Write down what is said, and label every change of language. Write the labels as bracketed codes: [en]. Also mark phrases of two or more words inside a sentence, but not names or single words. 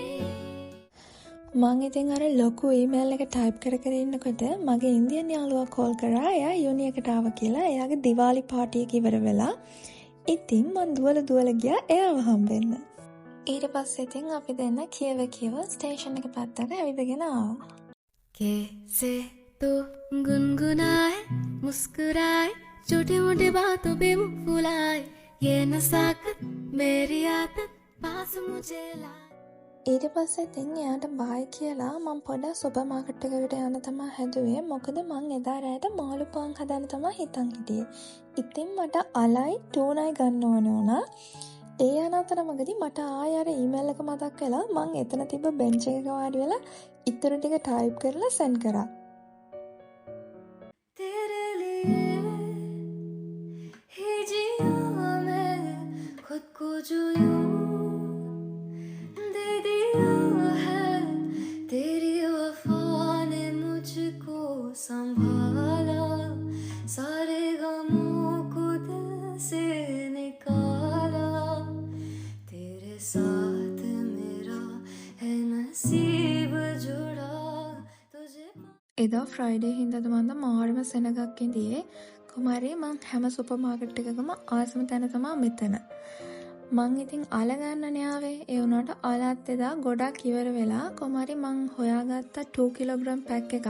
[si] මං ඉතින් අර ලොකු ඊමේල් එක ටයිප් කර කර ඉන්නකොට මගේ ඉන්දියන් යාළුවා කෝල් කරා. එයා යුනි එකට ආවා කියලා. එයාගේ දිවාලි පාටි එක ඉවර වෙලා. ඉතින් මං දුවලා ගියා එයාව හම්බෙන්න. ඊට පස්සේ ඉතින් අපි දෙන්න කියව ස්ටේෂන් එක පැත්තට ඇවිදගෙන ආවා. [hi] कैसे तो गुनगुनाए मुस्कुराए छोटी मोटी बातों पे मुंह फुलाए ये नसाकत मेरी आदत पास मुझे लाए [si] ඊට පස්සේ ඉතින් එයාට බායි කියලා මං පොඩ්ඩක් සුපර් මාකට් එකකට යන්න තමයි හැදුවේ. මොකද මං එදා රෑට මාළු පාන් හදන්න තමයි හිතන් හිටියේ. ඉතින් මට අලයි ටූනයි ගන්න ඕන වුණා. ඒ යන අතරමඟදී මට ආයෙ අර ඊමේල් එක මතක් වෙලා මං එතන තිබ්බ බෙන්ච් එකක වාඩි වෙලා ඉතුරු ටික ටයිප් කරලා සෙන්ඩ් කරා. [hi] तेरे लिए ही जिया मैं खुद को जो यूं दे दिया है तेरी वफा ने मुझको संभाला सारे गमों को दिल से निकाला तेरे साथ मेरा है नसीब जुड़ा तुझे [si] එදා ෆ්‍රයිඩේ හින්දාද මන්ද මාරම සෙනගක් ඉඳියේ. කුමාරී මං හැම සුපර් මාකට් එකකම ආසම තැන තමයි මෙතන. මං ඉතින් අල ගන්නනේ ආවේ. ඒ වුණාට අලත් එදා ගොඩක් ඉවර වෙලා කුමාරී මං හොයාගත්ත 2 කිලෝග්‍රෑම් පැක් එකක්.